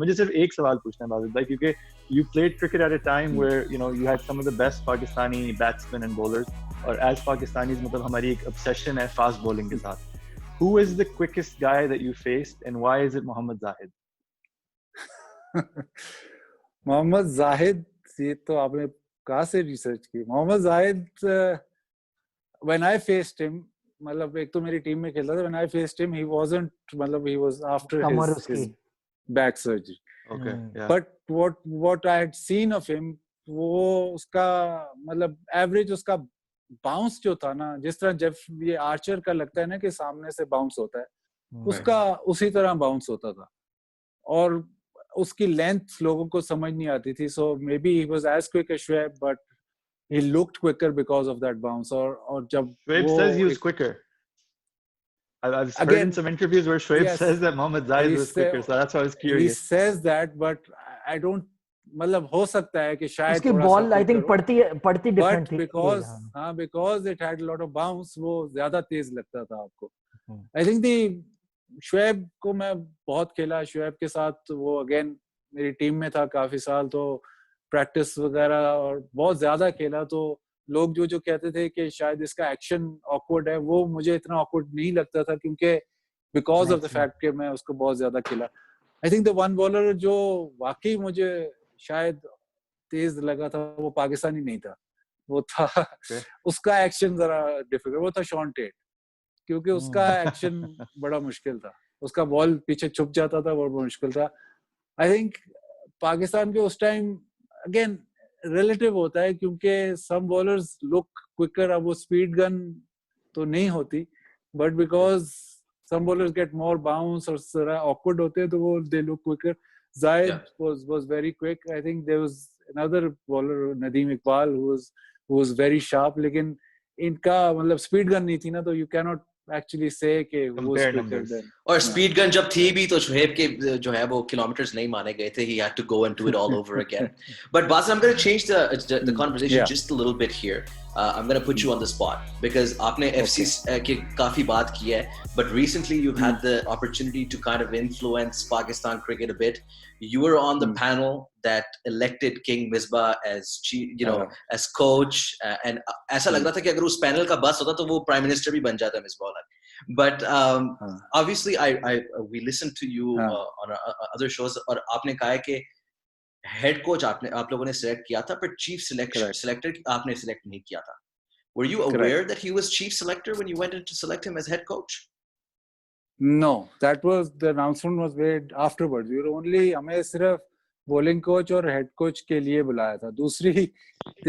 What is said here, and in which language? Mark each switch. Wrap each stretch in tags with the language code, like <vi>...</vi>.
<hi>मुझे सिर्फ एक सवाल पूछना है बाजिद भाई, क्योंकि</hi> <en>you played cricket at a time where you had some of the best Pakistani batsman and bowlers,</en> <hi>और एज पाकिस्तानीज मतलब हमारी एक ऑब्सेशन है फास्ट बॉलिंग के साथ.</hi> <en>Who is the quickest guy that you faced and why is it Mohammad Zahid?</en> <hi>Mohammad Zahid, ये तो आपने कहाँ से रिसर्च की?</hi> <en>Mohammad Zahid, when I faced him,</en> <hi>मतलब एक तो मेरी टीम में खेलता था,</hi> <en>when I faced him, he wasn't, मतलब he was after his back surgery. Okay, yeah. But what I had seen of him,</en> <hi>वो उसका मतलब एवरेज उसका बाउंस जो था ना, जिस तरह जब ये आर्चर का लगता है ना कि सामने से बाउंस होता है, उसका उसी तरह बाउंस होता था. और उसकी लेंथ लोगों को समझ नहीं आती थी.</hi> <en>So maybe he was as quick as Shoaib, but he looked quicker because of that bounce.</en> <hi>और जब</hi> <en>Shoaib says he was quicker. I've heard in some interviews where Shoaib says that Mohammad Zahid was quicker, so that's why I was curious. He says that, but I don't,</en> <hi>मतलब हो सकता है कि शायद उसकी ball I think पड़ती different थी,</hi> <en>because it had a lot of bounce,</en> <hi>वो ज्यादा तेज लगता था आपको. I think the शोएब को मैं बहुत खेला, शोएब के साथ वो अगेन मेरी टीम में था काफी साल, तो प्रैक्टिस वगैरह और बहुत ज्यादा खेला. तो लोग जो कहते थे कि शायद इसका एक्शन ऑकवर्ड है, वो मुझे इतना ऑकवर्ड नहीं लगता था, क्योंकि</hi> <en>because of the fact</en> <hi>कि मैं उसको बहुत ज्यादा खेला.</hi> <en>I think the one bowler</en> <hi>जो वाकई मुझे शायद तेज लगा था वो पाकिस्तानी नहीं था, वो था उसका एक्शन जरा डिफिकल्ट, वो था शॉन टेट, क्योंकि उसका एक्शन बड़ा मुश्किल था. उसका बॉल पीछे छुप जाता था, वो मुश्किल था. आई थिंक पाकिस्तान के उस टाइम अगेन रिलेटिव होता है, क्योंकि</hi> <en>Some bowlers look quicker.</en> <hi>अब वो स्पीड गन तो नहीं होती,</hi> <en>but because some bowlers get more bounce</en> <hi>और जरा ऑकवर्ड होते हैं, तो वो</hi> <en>They look quicker. Zahid was very quick. I think there was another bowler, Nadeem Iqbal, who was very sharp.</en> <hi>लेकिन इनका मतलब स्पीड गन नहीं थी ना, तो</hi> <en>you cannot actually say</en> <hi>कि वो quicker than. और स्पीड गन जब थी भी तो शोएब के जो है वो किलोमीटर्स नहीं माने गए थे.</hi> <en>He had to go and do it all over again. But Basim, I'm going to change the conversation just a little bit here. I'm going to put you on the spot because</en> <hi>आपने FC की काफी बात की है,</hi> <en>but recently you've had the opportunity to kind of influence Pakistan cricket a bit. You were on the panel that elected King Misbah as chief, you know, as coach, and</en> <hi>ऐसा लग रहा था कि अगर उस panel का बस होता तो वो prime minister भी बन जाता</hi> <en>Misbah. But obviously, we listened to you on other shows,</en> <hi>और आपने कहा कि head coach आप लोगों ने select किया था, but chief selector आपने select नहीं किया था.</hi> <en>Were you aware that he was chief selector when you went in to select him as head coach? No, that was the announcement was made afterwards. We were only</en> <hi>हमें सिर्फ bowling coach और head coach के लिए बुलाया था.</hi>